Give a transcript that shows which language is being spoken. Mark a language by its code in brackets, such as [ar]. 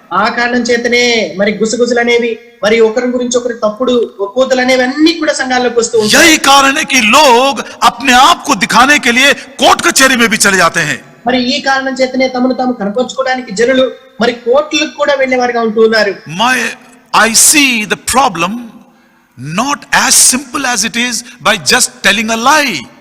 [te] ఆ కారణం చేతనే మరి గుసగుసలు అనేవి, మరి ఒకరి గురించి ఒకరి తప్పుడు కోతలు అనేవి అన్ని కూడా సంఘాల్లోకి వస్తూ ఉంటాయి. [hi] यही कारण है कि लोग अपने आप को दिखाने के लिए कोर्ट कचहरी में भी चले जाते हैं. [te] మరి ఈ కారణం చేతనే తమను తాము కనపరుచుకోవడానికి జనులు మరి కోర్టులకు కూడా వెళ్ళేవారుగా ఉంటూ ఉన్నారు. [en] I see the problem not as simple as it is by just telling a lie.